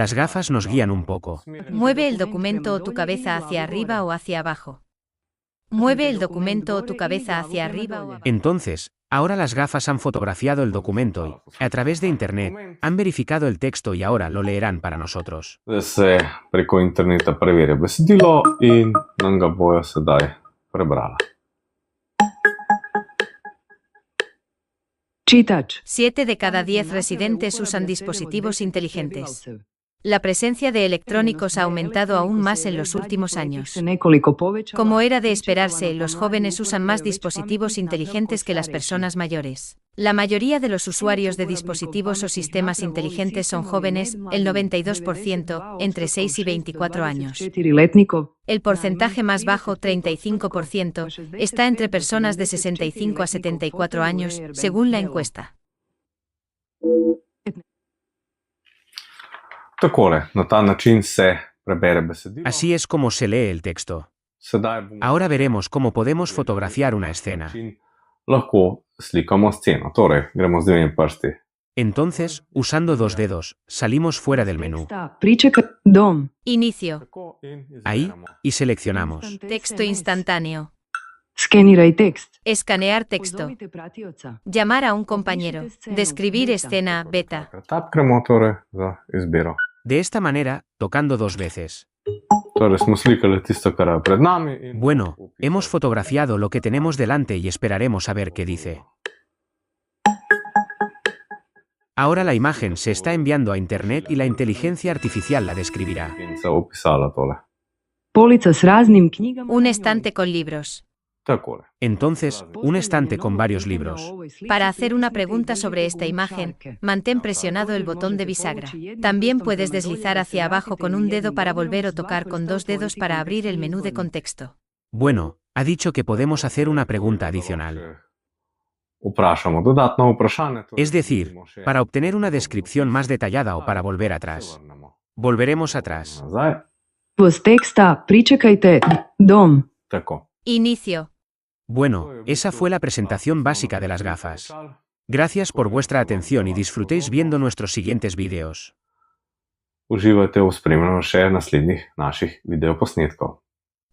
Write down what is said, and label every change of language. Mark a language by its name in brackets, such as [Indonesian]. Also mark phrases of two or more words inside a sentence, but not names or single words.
[Spanish] Las gafas nos guían un poco. Mueve el documento o tu cabeza hacia arriba o hacia abajo. Mueve el documento o tu cabeza hacia arriba o abajo. Entonces, ahora las gafas han fotografiado el documento y, a través de Internet, han verificado el texto y ahora lo leerán para nosotros. [Slovenian] Preko interneta preverja besedilo in nam ga bojo sedaj prebrala. [Croatian] Čitač. [Spanish] 7 de cada 10 residentes usan dispositivos inteligentes. La presencia de electrónicos ha aumentado aún más en los últimos años. Como era de esperarse, los jóvenes usan más dispositivos inteligentes que las personas mayores. La mayoría de los usuarios de dispositivos o sistemas inteligentes son jóvenes, el 92%, entre 6 y 24 años. El porcentaje más bajo, 35%, está entre personas de 65 a 74 años, según la encuesta. [Slovenian] Takole, na ta način se prebere besedilo. [Spanish] Así es como se lee el texto. Ahora veremos cómo podemos fotografiar una escena. [Slovenian] Lahko slikamo sceno, torej gremo z dvemi prsti. [Spanish] Entonces, usando dos dedos, salimos fuera del menú. [Slovenian] Dom. [Spanish] Inicio. Ahí, y seleccionamos. Texto instantáneo. [Slovenian] Skeniraj tekst. [Spanish] Escanear texto. Llamar a un compañero. Describir escena beta. [Slovenian] Tapkremo torej za izbiro. [Spanish] De esta manera, tocando dos veces. [Slovenian] Torej smo slikali tisto, kar je pred nami in [Spanish] Bueno, hemos fotografiado lo que tenemos delante y esperaremos a ver qué dice. Ahora la imagen se está enviando a Internet y la inteligencia artificial la describirá. [Slovenian] in se opisala tole. [Croatian] Polica s raznim knjigama. [Spanish] Un estante con libros. [Slovenian] Takole. [Spanish] Entonces, un estante con varios libros. Para hacer una pregunta sobre esta imagen, mantén presionado el botón de bisagra. También puedes deslizar hacia abajo con un dedo para volver o tocar con dos dedos para abrir el menú de contexto. Bueno, ha dicho que podemos hacer una pregunta adicional. [Slovenian] Vprašamo dodatno vprašanje. torej [Spanish] Es decir, [Slovenian] dobimo še [Spanish] para obtener una descripción más detallada o para volver atrás. Volveremos atrás. [Slovenian] nazaj. Post teksta pričakajte. Dom. Tako. [Spanish] Inicio. Bueno, esa fue la presentación básica de las gafas. Gracias por vuestra atención y disfrutéis viendo nuestros siguientes vídeos. [Slovenian] Uživajte v spremljanju še naslednjih naših videoposnetkov.